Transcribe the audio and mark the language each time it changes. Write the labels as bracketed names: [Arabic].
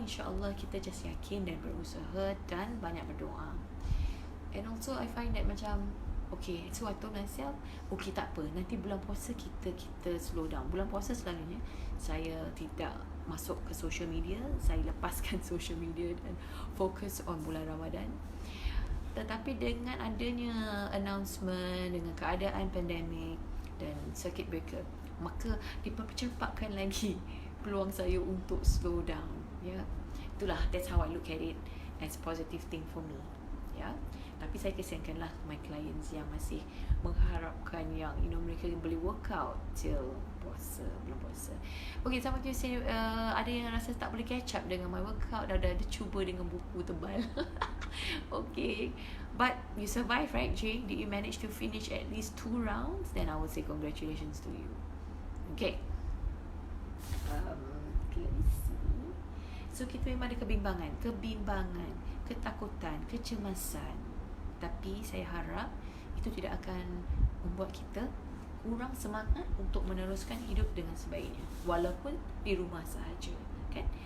[Malay] InsyaAllah kita just yakin dan berusaha dan banyak berdoa. [English] And also I find that [Malay] macam, [English] okay, so I told myself, okay, [Malay] tak apa, nanti bulan puasa kita [English] slow down. [Malay] Bulan puasa selalunya saya tidak masuk ke social media, saya lepaskan social media dan fokus on bulan Ramadan. Tetapi dengan adanya announcement, dengan keadaan pandemik dan circuit breaker, maka dipercepatkan lagi peluang saya untuk slow down. Ya, itulah, [English] that's how I look at it, as positive thing for me. [Malay] Ya, tapi saya kesiankanlah [English] my clients [Malay] yang masih mengharapkan yang mereka boleh [English] workout till [Malay] bulan puasa. [English] Okay, some of you say [Malay] ada yang rasa tak boleh [English] catch up [Malay] dengan [English] my workout, [Malay] dah cuba dengan buku tebal. [English] Okay, but you survive, right, Jay? Did you manage to finish at least 2 rounds? Then I would say congratulations to you. Okay, okay, let me see. [Malay] So kita memang ada kebimbangan, ketakutan, kecemasan. Tapi saya harap itu tidak akan membuat kita kurang semangat untuk meneruskan hidup dengan sebaiknya, walaupun di rumah sahaja, kan?